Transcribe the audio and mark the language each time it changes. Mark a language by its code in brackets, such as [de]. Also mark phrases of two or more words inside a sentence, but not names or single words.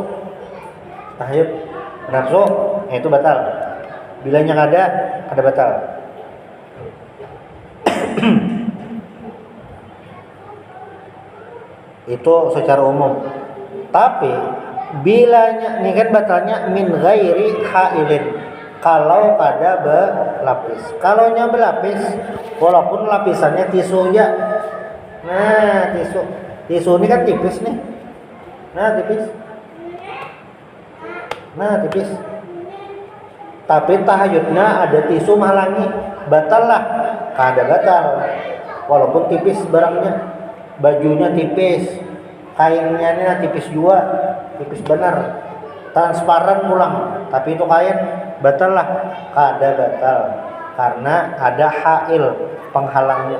[id] Tahayud benafsu, nah itu batal. Bilanya ada batal. Itu secara umum. Tapi bilanya ini kan batalnya [ar] min ghairi hailin. [id] Kalau ada berlapis. Kalau nya berlapis walaupun lapisannya tisu ya. Nah, tisu ini kan tipis nih. Nah, tipis. Tapi tahayudnya ada tisu menghalangi, batal lah. [bjn] Kada batal. [id] Walaupun tipis barangnya. Bajunya tipis, kainnya ini tipis juga, tipis benar, transparan pulang, tapi itu kain batal lah, kada batal karena ada hail penghalangnya.